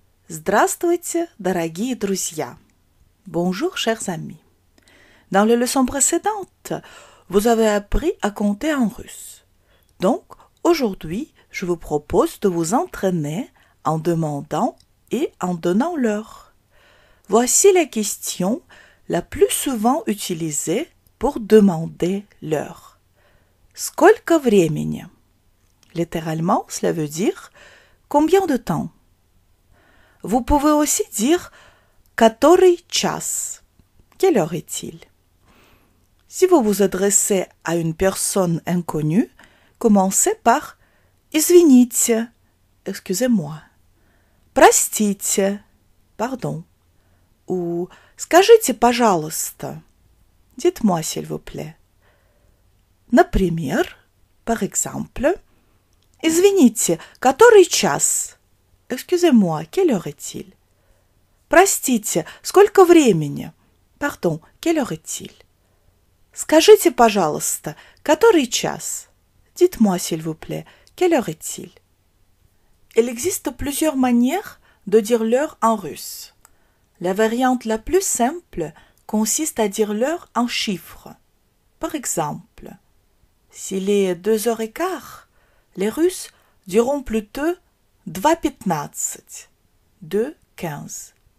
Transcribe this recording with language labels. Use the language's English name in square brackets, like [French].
[Russian] Здравствуйте, дорогие друзья. [French] Bonjour, chers amis. Dans la leçon précédente, vous avez appris à compter en russe. Donc, aujourd'hui, je vous propose de vous entraîner en demandant et en donnant l'heure. Voici la question la plus souvent utilisée pour demander l'heure. [Russian] Сколько времени? [French] Littéralement, cela veut dire combien de temps? Vous pouvez aussi dire [Russian] который час? [French] Quelle heure est-il? Si vous vous adressez à une personne inconnue, commencez par [Russian] извините, [French] excusez-moi, [Russian] простите, [French] pardon, ou [Russian] скажите, пожалуйста, [French] dites-moi s'il vous plaît. [Russian] Например, [French] par exemple, [Russian] извините, который час? [French] Excusez-moi, quelle heure est-il? [Russian] Простите, сколько времени? [French] Pardon, quelle heure est-il? [Russian] Скажите, пожалуйста, который час? [French] Dites-moi, s'il vous plaît, quelle heure est-il? Il existe plusieurs manières de dire l'heure en russe. La variante la plus simple consiste à dire l'heure en chiffres. Par exemple, s'il est 2h15, les Russes diront plutôt 2:15, 2:15.